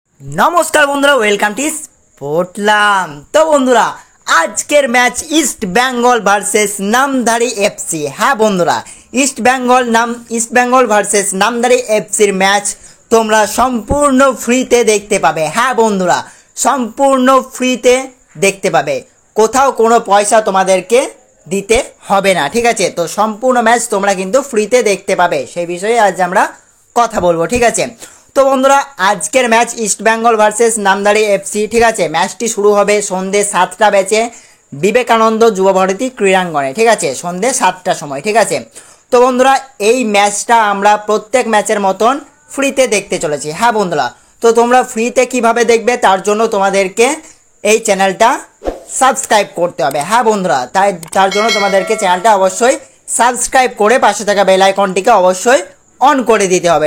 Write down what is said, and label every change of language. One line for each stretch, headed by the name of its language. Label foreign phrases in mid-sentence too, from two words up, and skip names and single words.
Bangla: নমস্কার বন্ধুরা
English: welcome to
Bangla: স্পোর্টলাম। তো বন্ধুরা আজকের ম্যাচ ইস্ট বেঙ্গল ভার্সেস নামধারী এফসি। হ্যাঁ বন্ধুরা ইস্ট বেঙ্গল ভার্সেস নামধারী এফসির ম্যাচ তোমরা সম্পূর্ণ ফ্রিতে দেখতে পাবে। হ্যাঁ বন্ধুরা সম্পূর্ণ ফ্রিতে দেখতে পাবে, কোথাও কোনো পয়সা তোমাদেরকে দিতে হবে না। ঠিক আছে, তো সম্পূর্ণ ম্যাচ তোমরা কিন্তু ফ্রিতে দেখতে পাবে, সেই বিষয়ে আজ আমরা কথা বলবো। ঠিক আছে, তো বন্ধুরা আজকের ম্যাচ ইস্ট বেঙ্গল ভার্সেস নামধারী এফসি।
Hindi: ठीक है,
Bangla: ম্যাচটি শুরু হবে সন্ধে 7টা বেজে বিবেকানন্দ যুবা ভারতী ক্রীড়াঙ্গণে।
Hindi: ठीक है,
Bangla: সন্ধে 7টার সময়।
Hindi: ठीक है,
Bangla: তো বন্ধুরা এই मैचটা আমরা প্রত্যেক ম্যাচের মতন ফ্রিতে দেখতে চলেছি। হ্যাঁ বন্ধুরা, তো তোমরা ফ্রিতে কিভাবে দেখবে তার জন্য তোমাদেরকে এই চ্যানেলটা সাবস্ক্রাইব করতে হবে। হ্যাঁ বন্ধুরা, তার জন্য তোমাদেরকে চ্যানেলটা অবশ্যই সাবস্ক্রাইব করে পাশে থাকা বেল আইকনটিকে অবশ্যই অন করে দিতে হবে।